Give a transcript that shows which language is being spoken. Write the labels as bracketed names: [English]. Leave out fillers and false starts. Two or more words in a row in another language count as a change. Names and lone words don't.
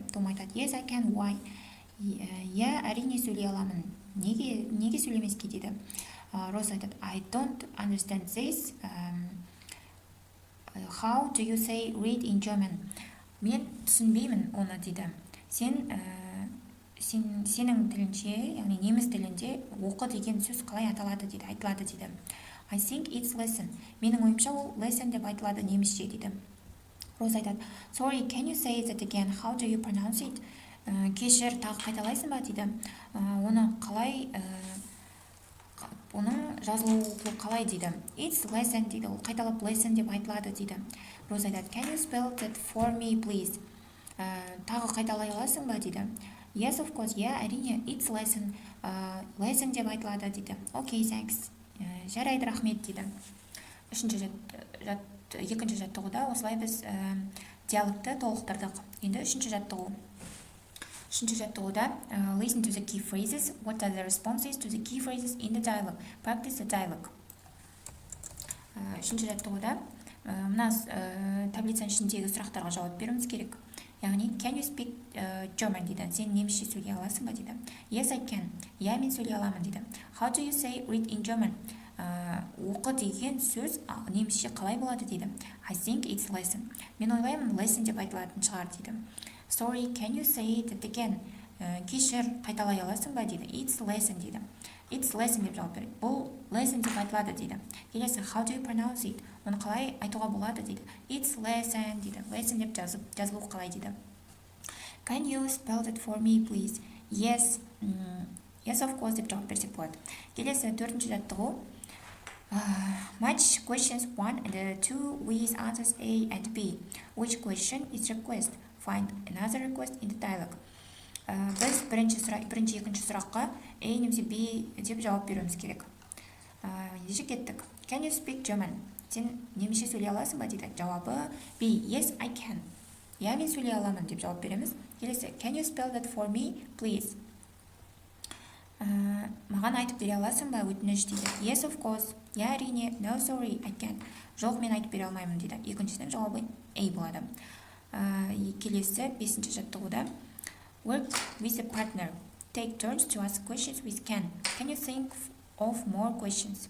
[Kazakh] Том айтады. [English] Yes, I can. Why? [Kazakh] Я әрине сөйлей аламын. Неге сөйлемеске дейді. Роза айтады. [English] I don't understand this. How do you say read in German? [Kazakh] Мен түсінбеймін оны дейді. Сенің тілінше, яғни неміс тілінде оқы деген сөз қалай айтылады дейді. [English] I think it's lesson. [Kazakh] Менің ойымша ол lesson деп айтылады немісше дейді. Роза айтады. [English] Sorry, can you say that again? How do you pronounce it? [Kazakh] Кешір, тағы қайталайсың ба дейді. Оның жазылуы қалай дейді. [English] It's lesson [Kazakh] дейді. Ол қайталап lesson деп айтылады дейді. Роза айтады. [English] Can you spell that for me, please? [Kazakh] Тағы қайталай аласың ба дейді. [English] Yes, of course. Әрине. It's lesson. Lesson [Kazakh] деп айтылады дейді. [English] Okay, thanks. [Kazakh] Жарайды, рахмет дейді. Екінші жаттығуда осылай біз диалогты толықтырдық. Енді үшінші жаттығу. Үшінші жаттығуда [English] listen to the key phrases. What are the responses to the key phrases in the dialogue? Practice the dialogue. [Kazakh] Үшінші жаттығуда мына таблицаның ішіндегі сұрақтарға жауап беруіміз керек. Яғни [English] can you speak German [Kazakh] дейді. Сен немісше сөйлей аласың ба дейді. [English] Yes, I can. [Kazakh] Мен сөйлей аламын дейді. [English] How do you say read in German? [Kazakh] Оқы деген сөз немісше қалай болады дейді. [English] I think it's lesson. [Kazakh] Мен ойлаймын lesson деп айтылатын шығар дейді. [English] Sorry, can you say that again? [Kazakh] Кешір, қайталай аласың ба дейді. [English] It's lesson [Kazakh] дейді. [English] It's lesson [Kazakh] деп жауап береді. Бұл lesson деп айтылады дейді. Келесі, [English] how do you pronounce it? [Kazakh] Оны қалай айтуға болады дейді. [English] It's lesson [Kazakh] дейді. Lesson деп жазылу қалай дейді. [English] Can you spell that for me, please? Yes, of course [Kazakh] деп жауап берсек болады. Келесі, төртінші жаттығу. [English] Match questions 1 and 2 with answers A and B. Which question is request? Find another request in the dialogue. [Kazakh] Біз бірінші екінші сұраққа A немесе B деп жауап беруіміз керек. Ендеше кеттік. [English] Can you speak German? [Kazakh] Сен немісше сөйлей аласың ба дейді. [English] Жауабы B. Yes, I can. [Kazakh] Мен сөйлей аламын деп жауап береміз. Келесі, [English] can you spell that for me, please? [Kazakh] Маған айтып бере аласың ба, өтініш дейді. [English] Yes, of course. Әрине. No, sorry, I can't. [Kazakh] Жоқ, мен айтып бере алмаймын дейді. Екіншісінің жауабы A болады. Келесі, бесінші жаттығуда. [English] Work with a partner. Take turns to ask questions with can. Can you think of more questions?